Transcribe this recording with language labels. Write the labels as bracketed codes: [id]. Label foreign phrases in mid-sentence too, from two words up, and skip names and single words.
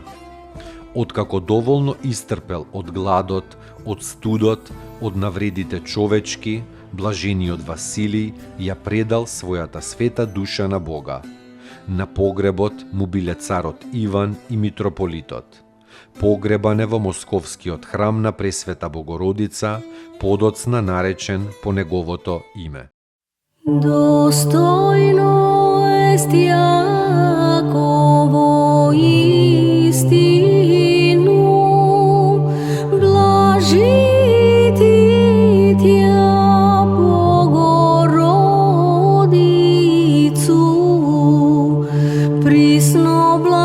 [mk] Откако доволно истрпел од гладот, од студот, од навредите човечки, блажениот Василий ја предал својата света душа на Бога. На погребот му биле царот Иван и митрополитот. Погребан е во Московскиот храм на Пресвета Богородица, подоцна наречен по неговото име. [cu] Достойно ест Јаково истину, блажити тя Богородицу, присно